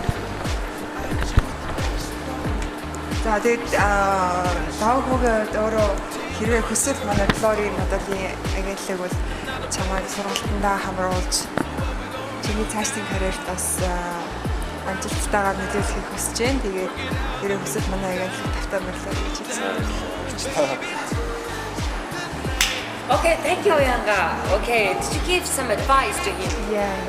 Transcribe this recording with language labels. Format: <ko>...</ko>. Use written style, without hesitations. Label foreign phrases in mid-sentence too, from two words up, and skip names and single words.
<mn>За тэгээд давхуг өөрөө хэрвээ хүсвэл манай Флори моделийн агентлаг бол чамайг сургалтандаа хамруулж чиний цаашдын карьерт бас амжилттайгаар нөлөөлөхийг хүсэж байна. Тэгээд хэрвээ хүсвэл манай агентлаг тавтаа мэрлээ гэж хэлсэн.</mn> <en>Okay, thank you, Oyanga. Okay, did you give some advice to him? Yeah.</en>